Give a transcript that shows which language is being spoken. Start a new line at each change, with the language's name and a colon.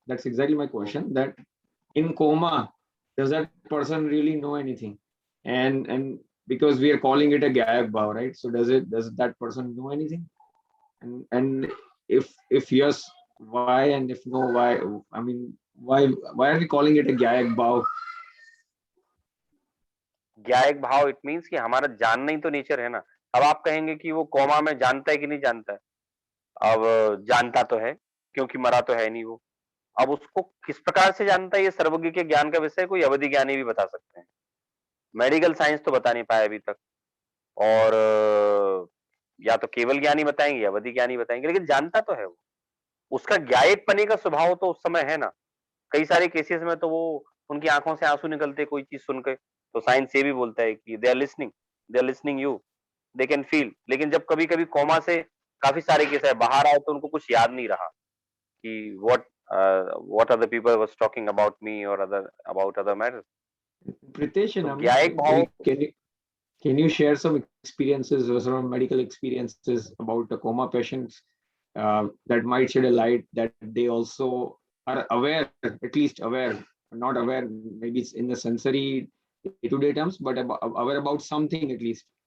English: That's exactly my question. That in coma, does that person really know anything? And because we are calling it a Gyayak Bhav, right? So does that person know anything? And if yes, why? And if no, why? I mean, why are we calling it a Gyayak Bhav?
Hindi: ज्ञायक भाव it means कि हमारा जानना ही तो nature है ना. अब आप कहेंगे कि वो कोमा में जानता है कि नहीं जानता है. अब जानता तो है, क्योंकि मरा तो है नहीं वो. अब उसको किस प्रकार से जानता है, ये सर्वज्ञ के ज्ञान का विषय कोई अवधि ज्ञानी भी बता सकते हैं. मेडिकल साइंस तो बता नहीं पाया अभी तक, और या तो केवल ज्ञानी बताएंगे या अवधि ज्ञानी बताएंगे, लेकिन जानता तो है वो. उसका ज्ञायक पने का स्वभाव तो उस समय है ना. कई सारे केसेस में तो वो उनकी आंखों से आंसू निकलते कोई चीज सुन के, तो साइंस ये भी बोलता है कि
English: They are listening you, they can feel.
Hindi: लेकिन जब कभी कभी कोमा से काफी सारे केस है बाहर आए, तो उनको कुछ याद नहीं रहा कि
English: what other people was talking about me or about other matters. Pritesh and
Hindi: तो
English: Amit,
Hindi: ज्ञायक भाव.
English: can you share some experiences or some medical experiences about the coma patients that might shed a light that they also are aware, at least aware, not aware, maybe it's in the sensory day-to-day terms, but aware about something at least.